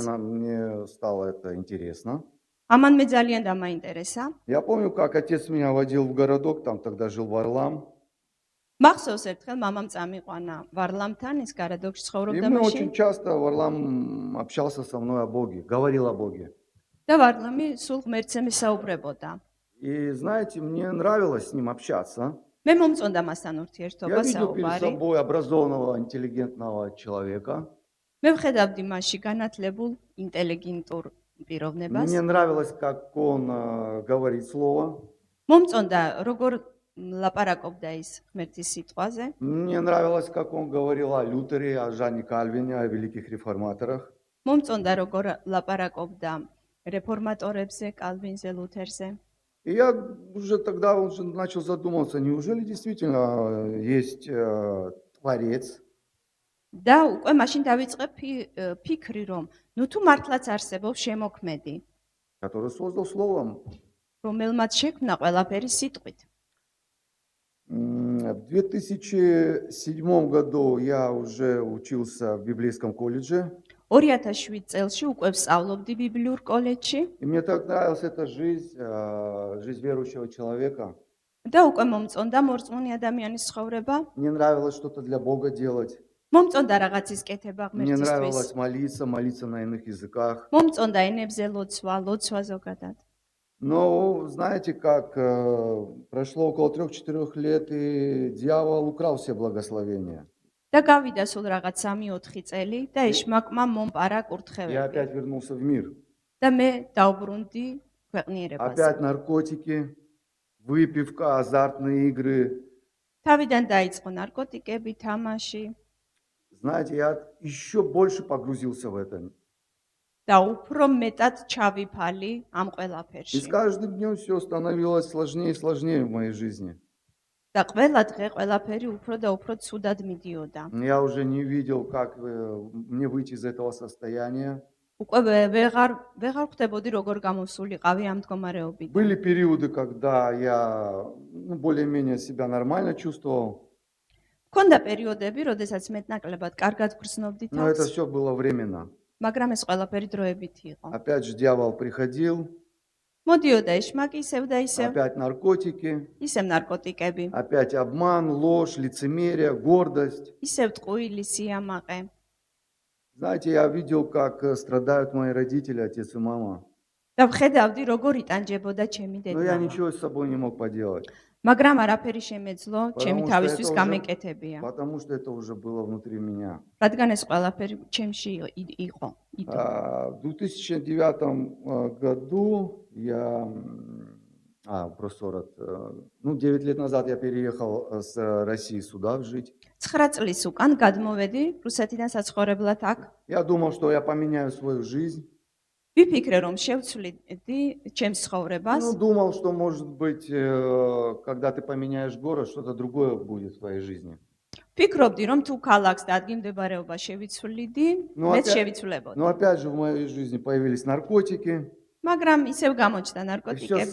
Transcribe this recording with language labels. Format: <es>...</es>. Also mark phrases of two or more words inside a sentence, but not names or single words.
<ru>Мне стало это интересно.</ru> <ka>ამან მე ძალიან დამაინტერესა.</ka> <ru>Я помню, как отец меня водил в городок, там тогда жил Варлам.</ru> <ka>მახსოვს ერთხელ მამამ წამიყვანა ვარლამთან, ის გარადოქში</ka> <ru>И</ru> <ka>ცხოვრობდა</ka> <ru>мы</ru> <ka>მაშინ.</ka> <ru>очень часто, Варлам общался со мной о Боге, говорил о Боге.</ru> <ka>და ვარლამი სულ ღმერთზე მისაუბრებოდა.</ka> <ru>И знаете, мне нравилось с ним общаться.</ru> <ka>მე მომწონდა მასთან</ka> <ru>Я</ru> <ka>ურთიერთობა,</ka> <ru>видел перед</ru> <ka>საუბარი.</ka> <ru>собой образованного, интеллигентного человека.</ru> <ka>მე ვხედავდი მასში განათლებულ, ინტელიგენტურ პიროვნებას.</ka> <ru>Мне нравилось, как он говорит слово.</ru> <ka>მომწონდა როგორ ლაპარაკობდა ის ღმერთის სიტყვაზე.</ka> <ru>Мне нравилось, как он говорил о Лютере, о Жане Кальвине, о великих реформаторах.</ru> <ka>მომწონდა როგორ ლაპარაკობდა რეფორმატორებზე, კალვინზე, ლუთერზე.</ka> <ru>И я уже тогда уже начал задумываться, неужели действительно есть Творец,</ru> <ka>და უკვე მაშინ დავიწყე ფიქრი, რომ ნუ თუ მართლაც არსებობს შემოქმედი,</ka> <ru>который создал словом.</ru> <ka>რომელმაც შექმნა ყველაფერი სიტყვით.</ka> <ru>В 2007 году я уже учился в библейском колледже.</ru> <ka>2007 წელში უკვე ვსწავლობდი ბიბლიურ კოლეჯში</ka> <ru>И мне так нравилась эта жизнь, жизнь верующего человека.</ru> <ka>და უკვე მომწონდა მორწმუნე ადამიანის ცხოვრება.</ka> <ru>Мне нравилось что-то для Бога делать.</ru> <ka>მომწონდა რაღაცის კეთება</ka> <ru>Мне</ru> <ka>ღმერთისთვის.</ka> <ru>нравилось молиться на иных языках.</ru> <ka>მომწონდა ენებზე ლოცვა ზოგადად.</ka> <ru>Но знаете как, прошло около 3-4 лет, и дьявол украл все благословения.</ru> <ka>და გავიდა სულ რაღაც 3-4 წელი და ეშმაკმა მომპარა</ka> <ru>Я</ru> <ka>კურთხევები.</ka> <ru>опять вернулся в мир.</ru> <ka>და მე დავბრუნდი ქვეყნიერებაზე.</ka> <ru>Опять наркотики, выпивка, азартные игры.</ru> <ka>თავიდან დაიწყო ნარკოტიკები, თამაში</ka> <ru>Знаете, я еще больше погрузился в это.</ru> <ka>და უფრო მეტად ჩავიფალი ამ</ka> <ru>И</ru> <ka>ყველაფერში.</ka> <ru>с каждым днем все становилось сложнее и сложнее в моей жизни.</ru> <ka>და ყველა დღე ყველაფერი უფრო და უფრო ცუდად მიდიოდა.</ka> <ru>Я уже не видел, как мне выйти из этого состояния.</ru> <ka>უკვე ვეღარ ხვდებოდი როგორ გამოსულიყავი ამ მდგომარეობიდან.</ka> <ru>Были периоды, когда я более-менее себя нормально чувствовал,</ru> <ka>მქონდა პერიოდები, როდესაც მეტნაკლებად კარგად გრძნობდი</ka> <ru>но это</ru> <ka>თავს,</ka> <ru>все было временно.</ru> <ka>მაგრამ ეს ყველაფერი დროებით იყო.</ka> <ru>Опять же дьявол приходил,</ru> <ka>მოდიოდა ეშმაკი ისევ და ისევ,</ka> <ru>опять наркотики,</ru> <ka>ისევ ნარკოტიკები,</ka> <ru>опять обман, ложь, лицемерие, гордость.</ru> <ka>ისევ ტყუილი, სიამაყე.</ka> <ru>Знаете, я видел, как страдают мои родители, отец и мама.</ru> <ka>და ვხედავდი როგორ იტანჯებოდა ჩემი</ka> <ru>Но я</ru> <ka>დედა.</ka> <ru>ничего с собой не мог поделать,</ru> <ka>მაგრამ არაფერი შემეძლო ჩემი</ka> <ru>Потому что</ru> <ka>თავისთვის</ka> <ru>это уже-</ru> <ka>გამეკეთებია.</ka> <ru>потому что это уже было внутри меня.</ru> <ka>რადგან ეს ყველაფერი ჩემში იყო.</ka> <ru>В 2009 году я, просто 9 лет назад я переехал с России сюда жить.</ru> <ka>9 წლის უკან გადმოვედი რუსეთიდან საცხოვრებლად აქ.</ka> <ru>Я думал, что я поменяю свою жизнь.</ru> <ka>ვიფიქრე რომ შევცვლიდი ჩემს ცხოვრებას.</ka> <ru>Думал, что, может быть, когда ты поменяешь город, что-то другое будет в твоей жизни.</ru> <ka>ვფიქრობდი რომ თუ ქალაქს და ადგილმდებარეობა შევიცვლიდი,</ka> <ru>Ну,</ru> <ka>მეც</ka> <ru>опять-</ru> <ka>შევიცვლებოდი.</ka> <ru>Но опять же в моей жизни появились наркотики.</ru> <ka>მაგრამ ისევ გამოჩნდა</ka> <ru>И все</ru> <ka>ნარკოტიკები</ka>